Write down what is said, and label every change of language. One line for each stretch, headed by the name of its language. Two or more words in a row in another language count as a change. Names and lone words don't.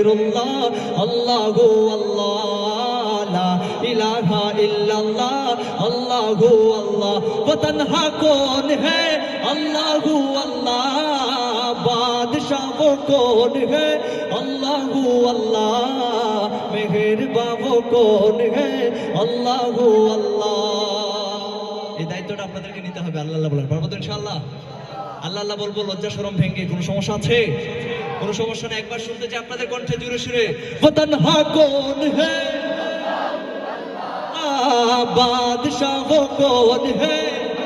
Urdu: اللہ اللہ اللہ
Arabic: لا الہ الا اللہ
Urdu: اللہ اللہ وہ تنہا کون ہے اللہ اللہ بادشاہ وہ کون ہے اللہ اللہ مہرباں وہ کون ہے اللہ اللہ
Bangla: এই দায়িত্বটা আপনাদেরকে নিতে হবে আল্লাহ আল্লাহ বলার পারবো তো ইনশাআল্লাহ আল্লাহ আল্লাহ বলবো লজ্জা শরম ভেঙে কোনো সমস্যা আছে কোনো সমস্যা না একবার শুনতে চাই আপনাদের কণ্ঠে জোরে সুরে
Urdu: وہ تنہا کون ہے بادشاہ وہ کون ہے